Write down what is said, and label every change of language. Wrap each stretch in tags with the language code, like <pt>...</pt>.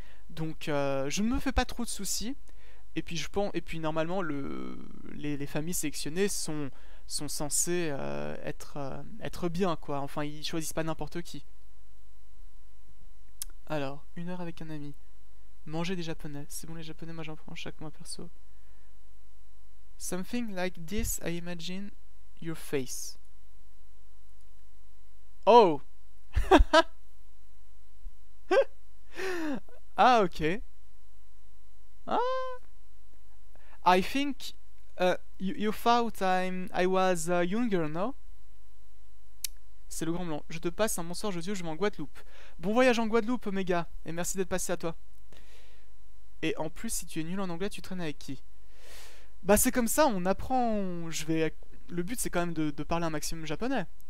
<fr>Donc je ne me fais pas trop de soucis. Et puis normalement les familles sélectionnées sont censées être bien, quoi. Enfin, ils choisissent pas n'importe qui. Alors, 1 heure avec un ami. Manger des japonais. C'est bon les japonais, moi j'en prends chaque mois perso.</fr> <en>Something like this, I imagine your face. Oh. Ah, ok. Ah. I think you thought I was younger, no?</en> <fr>C'est le grand blanc. Je te passe un bonsoir Josio, je vais en Guadeloupe. Bon voyage en Guadeloupe, Omega, et merci d'être passé à toi. Et en plus, si tu es nul en anglais, tu traînes avec qui? Bah c'est comme ça, on apprend... Le but c'est quand même de parler un maximum japonais.</fr>